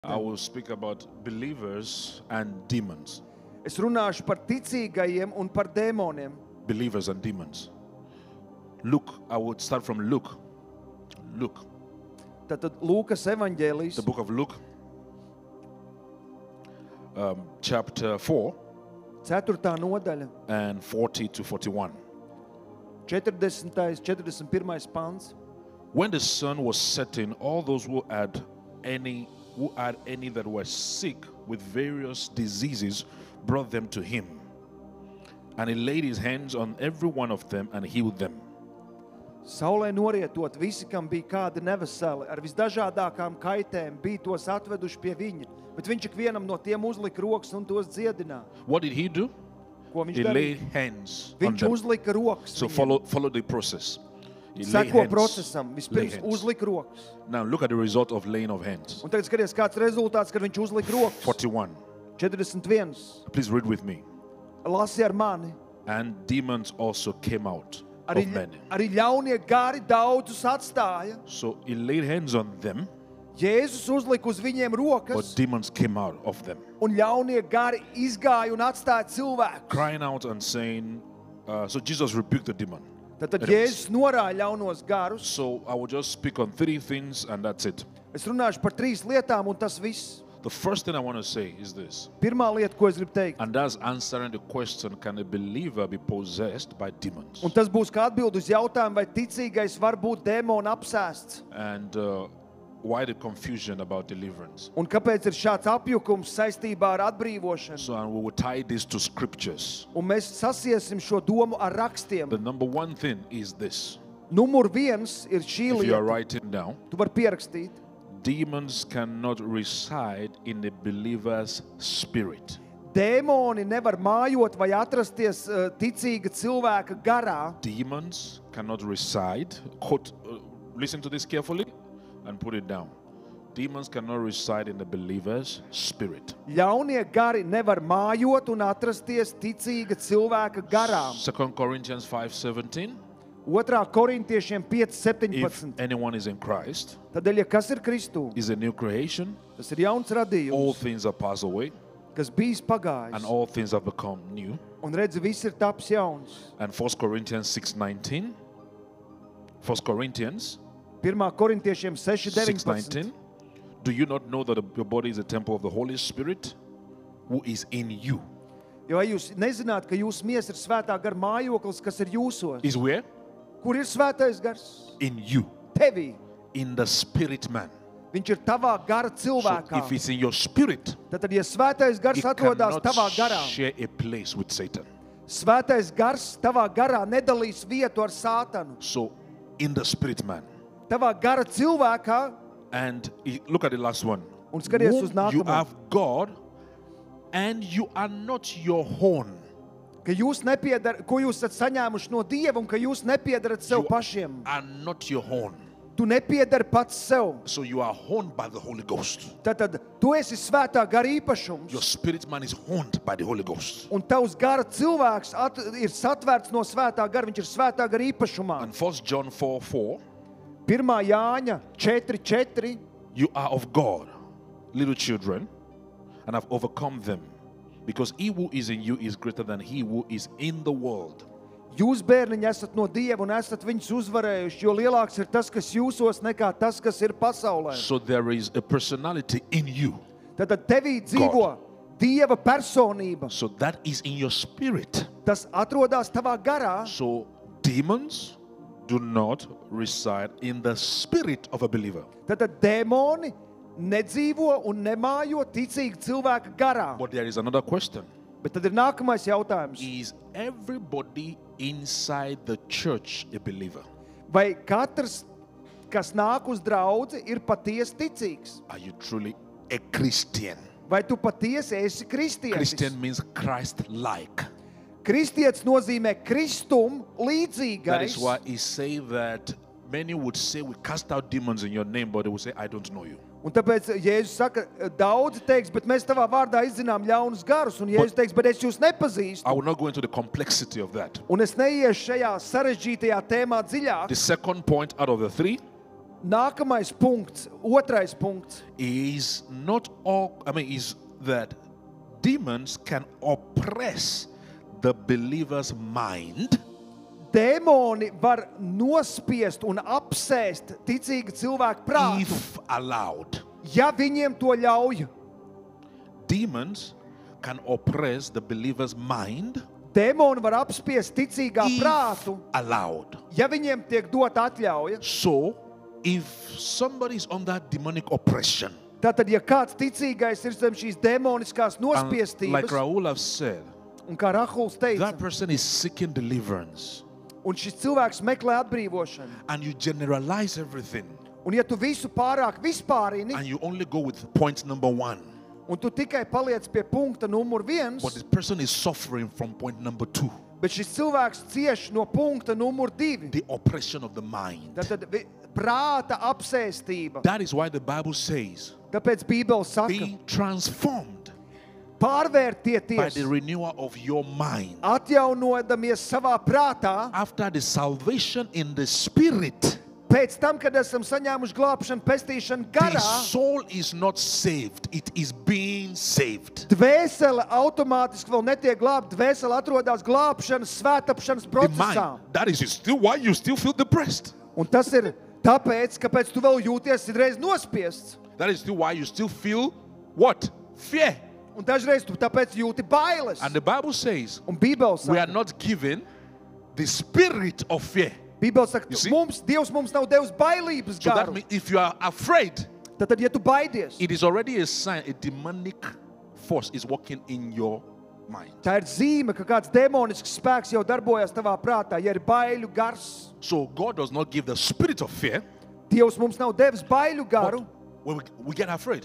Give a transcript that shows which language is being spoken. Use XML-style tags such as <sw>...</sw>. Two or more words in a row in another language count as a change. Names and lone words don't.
<en>I will speak about believers and demons.</en> <lv>Es runāšu par ticīgajiem un par dēmoniem.</lv> <en>Believers and demons. Luke, I would start from Luke. Luke,</en> <lv>Tātad Lūkas evaņģēlijs,</lv> <en>the book of Luke, chapter 4</en> <lv>4. nodaļa,</lv> <en>and 40 to 41.</en> <lv>40. 41. pants.</lv> <en>When the sun was setting, all those who had any that were sick with various diseases brought them to him. And he laid his hands on every one of them and healed them.</en> <lv>Saulē norietot, visi, kam bija kāda neveseli, ar visdažādākām kaitēm, bija tos atveduši pie viņa, bet viņš ikvienam no tiem uzlika rokas un tos dziedināja.</lv> <en>What did he do?</en> <lv>Ko viņš</lv> <en>He</en> <lv>darīja?</lv> <en>laid hands on</en> <lv>Viņš</lv> <en>them.</en> <lv>uzlika rokas</lv> <en>So</en> <lv>viņiem.</lv> <en>follow the process. He laid</en> <lv>Seko</lv> <en>hands,</en> <lv>procesam.</lv> <en>lay</en> <lv>Vispirms</lv> <en>hands.</en> <lv>uzlika rokas.</lv> <en>Now look at the result of laying of hands.</en> <lv>Un tagad skaties, kāds rezultāts, kad viņš uzlika rokas. 41. 41.</lv> <en>Please read with me.</en> <lv>Lasi ar mani.</lv> <en>And demons also came out of men.</en> <lv>Arī ļaunie gari daudzus atstāja.</lv> <en>So he laid hands on them,</en> <lv>Jēzus uzlika uz viņiem</lv> <en>but</en> <lv>rokas,</lv> <en>demons came out of them,</en> <lv>un ļaunie gari izgāja un atstāja cilvēku.</lv> <en>crying out and saying, so Jesus rebuked the demon.</en> <lv>Tad Jēzus norāja ļaunos garus.</lv> <en>So I will just speak on three things and that's it.</en> <lv>Es runāšu par 3 lietām, un tas viss.</lv> <en>The first thing I want to say is this,</en> <lv>Pirmā lieta, ko es gribu teikt,</lv> <en>and that's answering the question, can a believer be possessed by demons?</en> <lv>un tas būs kā atbild uz jautājumu, vai ticīgais var būt dēmona apsēsts,</lv> <en>And why the confusion about deliverance?</en> <lv>un kāpēc ir šāds apjukums saistībā ar atbrīvošanu.</lv> <en>So and we will tie this to scriptures.</en> <lv>Un mēs sasiesim šo domu ar rakstiem.</lv> <en>The number one thing is this.</en> <lv>Numur 1 ir šī</lv> <en>If you are</en> <lv>lieta.</lv> <en>writing down,</en> <lv>Tu vari pierakstīt.</lv> <en>demons cannot reside in the believer's spirit.</en> <lv>Dēmoni nevar mājot vai atrasties ticīga cilvēka garā.</lv> <en>Demons cannot reside. Listen to this carefully and put it down. Demons cannot reside in the believer's spirit.</en> <lv>Ļaunie gari nevar mājot un atrasties ticīga cilvēka garā.</lv> <en>2 Corinthians 5:17.</en> <lv>2. korintiešiem</lv> <en>If</en> <lv>5:17.</lv> <en>anyone is in Christ,</en> <lv>Tādēļ, ja kas ir Kristū,</lv> <en>is a new creation.</en> <lv>tas ir jauns</lv> <en>All</en> <lv>radījums,</lv> <en>things are passed away</en> <lv>kas bijis</lv> <en>and</en> <lv>pagājis.</lv> <en>all things have become new.</en> <lv>Un redzi, viss ir taps jauns.</lv> <en>And 1 Corinthians 6:19. 1 Corinthians</en> <lv>1. korintiešiem 6:19. 6:19.</lv> <en>Do you not know that your body is a temple of the Holy Spirit who is in you?</en> <lv>Jo vai jūs nezināt, ka jūsu miesa ir svētā gara mājoklis, kas ir jūsos?</lv> <en>Is where?</en> <lv>Kur ir svētais gars?</lv> <en>In you.</en> <lv>Tevī.</lv> <en>In the spirit man.</en> <lv>Viņš ir tavā gara</lv> <en>So</en> <lv>cilvēkā.</lv> <en>if it's in your spirit,</en> <lv>Tad, ja svētais gars</lv> <en>it</en> <lv>atrodas</lv> <en>cannot</en> <lv>tavā garā,</lv> <en>share a place with Satan.</en> <lv>svētais gars tavā garā nedalīs vietu ar Sātanu.</lv> <en>So in the spirit man.</en> <lv>Tavā gara cilvēkā,</lv> <en>And look at the last one.</en> <lv>un skaties uz</lv> <en>Whom you</en> <lv>nākamo,</lv> <en>have God and you are not your own.</en> <lv>ka jūs nepiedarat, ko jūs esat saņēmuši no Dieva, un ka jūs nepiedarat sev</lv> <en>You</en> <lv>pašiem.</lv> <en>are not your own.</en> <lv>Tu nepiedari pats sev.</lv> <en>So you are owned by the Holy Ghost.</en> <lv>Tad tu esi svētā gara</lv> <en>Your</en> <lv>īpašums,</lv> <en>spirit man is owned by the Holy Ghost.</en> <lv>un tavs gara cilvēks ir satvērts no svētā gara, viņš ir svētā gara īpašumā.</lv> <en>And 1 John 4:4,</en> <lv>1. Jāņa 4:4.</lv> <en>you are of God, little children, and have overcome them, because he who is in you is greater than he who is in the world.</en> <lv>Jūs, bērniņi, esat no Dieva un esat viņus uzvarējuši, jo lielāks ir tas, kas jūsos, nekā tas, kas ir pasaulē.</lv> <en>So there is a personality in you.</en> <lv>Tad tevī dzīvo Dieva personība.</lv> <en>So that is in your spirit.</en> <lv>Tas atrodas tavā garā.</lv> <en>So demons do not reside in the spirit of a believer.</en> <lv>Tad dēmoni nedzīvo un nemājo ticīgi cilvēka garā.</lv> <en>But there is another question.</en> <lv>Bet tad ir nākamais jautājums.</lv> <en>Is everybody inside the church a believer?</en> <lv>Vai katrs, kas nāk uz draudzi, ir patiesi ticīgs?</lv> <en>Are you truly a Christian?</en> <lv>Vai tu patiesi esi kristietis?</lv> <en>Christian means Christ-like.</en> <lv>Kristietis nozīmē Kristum</lv> <en>That is</en> <lv>līdzīgais.</lv> <en>why he say that many would say we cast out demons in your name, but they will say I don't know you.</en> <lv>Un tāpēc Jēzus saka, daudzi teiks, bet mēs tavā vārdā izzinām ļaunus garus. Un Jēzus teiks, bet es jūs nepazīstu.</lv> <en>I will not go into the complexity of that.</en> <lv>Un es neiešu šajā sarežģītajā tēmā dziļāk.</lv> <en>The second point out of the three</en> <lv>Nākamais punkts, otrais punkts.</lv> <en>is not all, is that demons can oppress the believer's mind</en> <lv>Dēmoni var nospiest un apsēst ticīga cilvēka prātu,</lv> <en>if allowed.</en> <lv>ja viņiem to ļauj.</lv> <en>Demons can oppress the believer's mind</en> <lv>Dēmoni var apspiest ticīgā</lv> <en>if</en> <lv>prātu,</lv> <en>allowed.</en> <lv>ja viņiem tiek dot atļauja.</lv> <en>So, if somebody is under demonic oppression,</en> <lv>Tātad, ja kāds ticīgais ir zem šīs dēmoniskās</lv> <en>and like</en> <lv>nospiestības,</lv> <en>Raul have said,</en> <lv>un kā Rahuls teica,</lv> <en>that person is seeking deliverance,</en> <lv>un šis cilvēks meklē atbrīvošanu,</lv> <en>and you generalize everything,</en> <lv>un ja tu visu pārāk vispārini,</lv> <en>and you only go with point number 1,</en> <lv>un tu tikai paliec pie punkta numur 1,</lv> <en>but the person is suffering from point number 2,</en> <lv>bet šis cilvēks cieš no punkta numur 2,</lv> <en>the oppression of the mind.</en> <lv>tātad prāta apsēstība.</lv> <en>That is why the Bible says,</en> <lv>Tāpēc Bībele saka,</lv> <en>be transformed by</en> <lv>pārvērtieties,</lv> <en>the renewal of your mind.</en> <lv>atjaunodamies savā prātā,</lv> <en>After the salvation in the spirit,</en> <lv>pēc tam, kad esam saņēmuši glābšanu, pestīšanu</lv> <en>the</en> <lv>garā,</lv> <en>soul is not saved, it is being saved.</en> <lv>dvēsele automātiski vēl netiek glābta, dvēsele atrodas glābšanas, svētāpšanas</lv> <en>The</en> <lv>procesā.</lv> <en>mind, that is still why you still feel depressed.</en> <lv>Un tas ir tāpēc, kāpēc tu vēl jūties reiz nospiests.</lv> <en>That is still why you still feel what? Fear.</en> <lv>Un dažreiz tu tāpēc jūti bailes.</lv> <en>And the Bible says,</en> <lv>Un Bībele</lv> <en>we are</en> <lv>saka,</lv> <en>not given the spirit of fear.</en> <lv>Bībele saka,</lv> <en>You see?</en> <lv>Dievs mums nav devis bailības</lv> <en>So that</en> <lv>garu.</lv> <en>means if you are afraid,</en> <lv>Tad, ja tu baidies,</lv> <en>it is already a sign a demonic force is working in your mind.</en> <lv>tā ir zīme, ka kāds demonisks spēks jau darbojas tavā prātā. Ja ir baiļu gars,</lv> <en>So God does not give the spirit of fear,</en> <lv>Dievs mums nav devis baiļu garu,</lv> <en>but when we get afraid.</en>